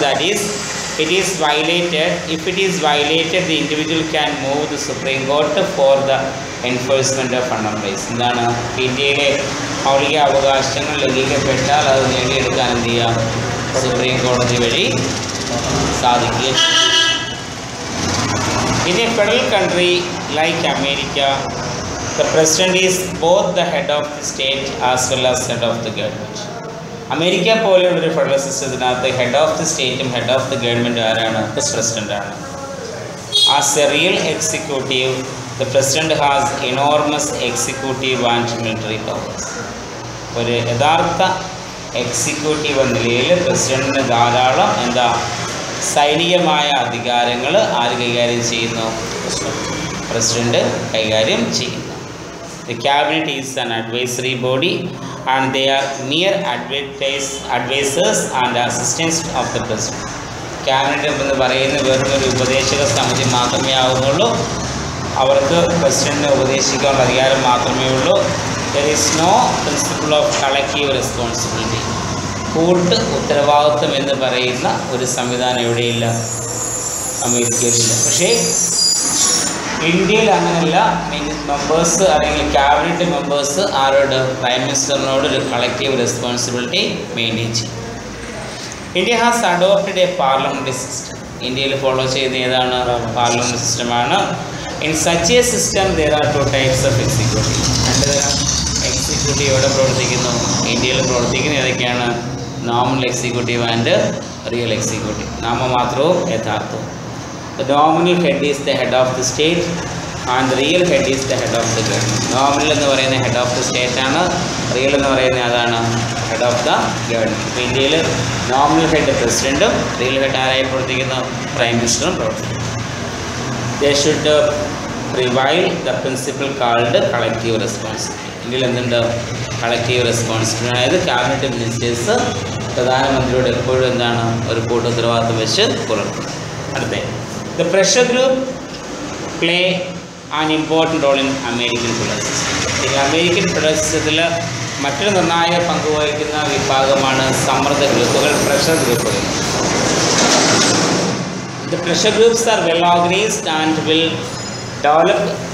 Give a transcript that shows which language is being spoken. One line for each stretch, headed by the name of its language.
English: That is it is violated, if it is violated the individual can move the supreme court for the enforcement of fundamental rights.
Malayalam: എന്താണ്, ഇന്ത്യയിലെ മൗലിക അവകാശങ്ങൾ ലംഘിക്കപ്പെട്ടാൽ അത് നേടിയെടുക്കാൻ എന്ത് ചെയ്യാം, സുപ്രീം കോടതി വഴി സാധിക്കുകയും.
English: In a federal country like America, the president is both the head of the state as well as head of the government.
Malayalam: America പോലെയുള്ളൊരു federal സിസ്റ്റത്തിനകത്ത് head of the സ്റ്റേറ്റും head of the government ആരാണ്, പ്രസിഡൻ്റാണ്.
English: As a real executive the president has enormous executive and military powers.
Malayalam: ഒരു യഥാർത്ഥ executive എന്ന നിലയിൽ പ്രസിഡന്റിന് ധാരാളം സൈനികമായ അധികാരങ്ങൾ ആര് കൈകാര്യം ചെയ്യുന്നു, പ്രസിഡന്റ് കൈകാര്യം ചെയ്യുന്നു.
English: The cabinet is an advisory body and they are mere advisors and assistants of the president.
Malayalam: Cabinet എന്ന് പറയുന്നത് വെറും ഒരു ഉപദേശക സമിതി മാത്രമേ ആവുന്നുള്ളൂ. അവർക്ക് പ്രസിഡന്റിനെ ഉപദേശിക്കാനുള്ള അധികാരം മാത്രമേ ഉള്ളൂ.
English: There is no principle of collective responsibility.
Malayalam: കൂട്ട് ഉത്തരവാദിത്വം എന്ന് പറയുന്ന ഒരു സംവിധാനം എവിടെയില്ല, അമേരിക്കയിലില്ല. പക്ഷേ ഇന്ത്യയിൽ അങ്ങനെയല്ല. മെമ്പേഴ്സ് അല്ലെങ്കിൽ ക്യാബിനറ്റ് മെമ്പേഴ്സ് ആരോട്, പ്രൈം മിനിസ്റ്ററിനോട് ഒരു കളക്റ്റീവ് റെസ്പോൺസിബിലിറ്റി മെയിൻറ്റെയിൻ ചെയ്യും.
English: India has adopted a parliamentary system.
Malayalam: ഇന്ത്യയിൽ ഫോളോ ചെയ്യുന്ന ഏതാണ്, പാർലമെൻ്ററി സിസ്റ്റമാണ്.
English: In such a system there are 2 types of executive.
Malayalam: 2 തരം എക്സിക്യൂട്ടീവ് എവിടെ പ്രവർത്തിക്കുന്നു, ഇന്ത്യയിൽ പ്രവർത്തിക്കുന്നത്.
English: ഏതൊക്കെയാണ്, nominal executive and real executive.
Malayalam: നാമമാത്രവും യഥാർത്ഥവും.
English: The nominal head is the head of the state and the real head is the head of the government.
Malayalam: Nominal എന്ന് പറയുന്ന head of the state ആണ്, റിയൽ എന്ന് പറയുന്നത് അതാണ് head of the government. ഇപ്പോൾ ഇന്ത്യയിൽ nominal head പ്രസിഡന്റും real head ആരായി പ്രവർത്തിക്കുന്നു, പ്രൈം മിനിസ്റ്ററും പ്രവർത്തിക്കുന്നു.
English: They should prevail the principle called collective responsibility.
Malayalam: ഇന്ത്യയിൽ എന്തുണ്ട്, കളക്റ്റീവ് റെസ്പോൺസിബിലിറ്റി. അതായത് ക്യാബിനറ്റ് മിനിസ്റ്റേഴ്സ് പ്രധാനമന്ത്രിയോട് എപ്പോഴും എന്താണ്, ഒരു കൂട്ട ഉത്തരവാദിത്വം വെച്ച് പുലർത്തും.
English: അടുത്ത The pressure group play an important role in American federal system. In American federal system
Malayalam: മറ്റൊരു നിർണായക പങ്ക് വഹിക്കുന്ന വിഭാഗമാണ് സമ്മർദ്ദ ഗ്രൂപ്പുകൾ, പ്രഷർ ഗ്രൂപ്പുകൾ.
English: The pressure groups are well organized and well developed.